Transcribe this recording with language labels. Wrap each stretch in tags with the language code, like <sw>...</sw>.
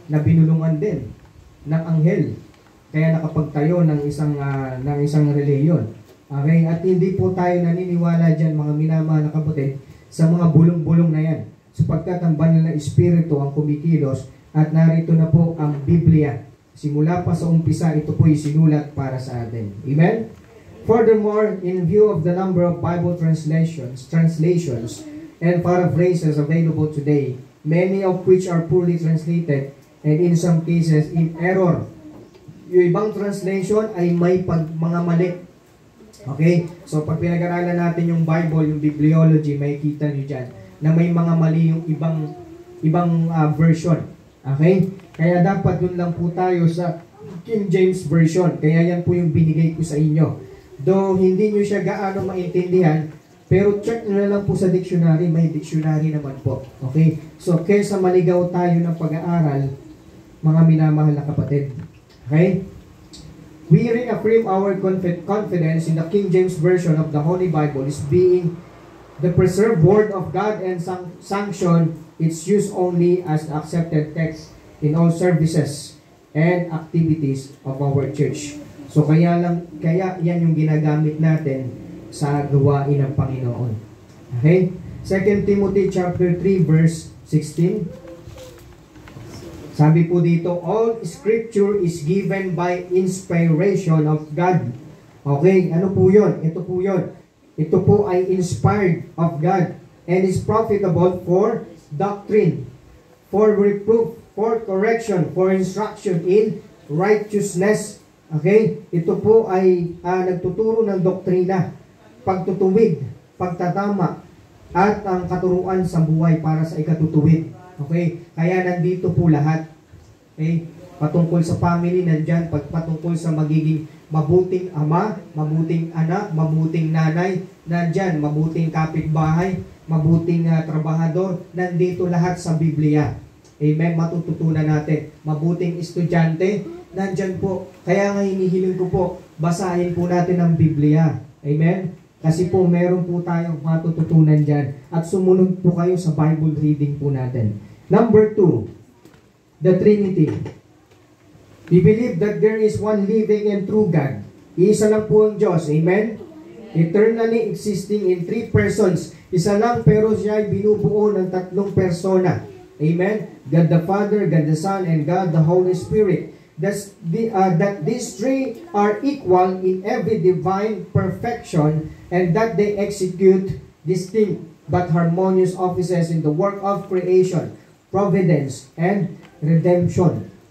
<tl>Na binulungan din ng anghel. Kaya nakapagtayo ng isang reliyon. Okay? At hindi po tayo naniniwala dyan, mga minamahal na kapatid, sa mga bulong-bulong na yan. Sapagkat ang banal na espiritu ang kumikilos. At narito na po ang Biblia. Simula pa sa umpisa, ito po isinulat para sa atin. Amen?</tl> <en>Furthermore, in view of the number of Bible translations, and paraphrases available today, many of which are poorly translated, and in some cases, in error.</en> <tl>Yung ibang translation ay may mga mali. Okay? So, pag pinag-aralan natin yung Bible, yung bibliology, may kita nyo dyan, na may mga mali yung ibang version. Okay? Kaya dapat dun lang po tayo sa King James Version. Kaya yan po yung binigay ko sa inyo. Though hindi nyo siya gaano maintindihan, pero check nyo na lang po sa dictionary. May dictionary naman po. Okay? So, kaysa maligaw tayo ng pag-aaral, mga minamahal na kapatid. Okay?</tl> <en>We reaffirm our confidence in the King James Version of the Holy Bible as being the preserved Word of God and sanction its use only as accepted text in all services and activities of our church.</en> <tl>So kaya yan yung ginagamit natin sa gawain ng Panginoon.</tl> <en>Okay? 2 Timothy chapter 3 verse 16.</en> <tl>Sabi po dito,</tl> <en>all scripture is given by inspiration of God. Okay,</en> <tl>ano po yun? Ito po yun. Ito po ay</tl> <en>inspired of God and is profitable for doctrine, for reproof, for correction, for instruction in righteousness.</en> <tl>Okay? Ito po ay nagtuturo ng doktrina, pagtutuwid, pagtatama, at ang katuruan sa buhay para sa ikatutuwid. Okay? Kaya nandito po lahat. Okay? Patungkol sa family, nandyan. Patungkol sa magiging mabuting ama, mabuting anak, mabuting nanay, nandyan. Mabuting kapitbahay, mabuting trabahador, nandito lahat sa Biblia. Amen? Matututunan natin. Mabuting estudyante, nandyan po. Kaya nga hinihiling ko po, basahin po natin ang Biblia. Amen? Kasi po meron po tayong matututunan dyan at sumunod po kayo sa Bible reading po natin.</tl> <en>Number 2, the Trinity. We believe that there is one living and true God.</en> <tl>Iisa lang po ang Diyos. Amen?</tl> <en>Eternally existing in 3 persons.</en> <tl>Isa lang pero siya ay binubuo ng 3 persona.</tl> <en>Amen? God the Father, God the Son, and God the Holy Spirit. That these 3 are equal in every divine perfection and that they execute distinct but harmonious offices in the work of creation, providence, and redemption.</en>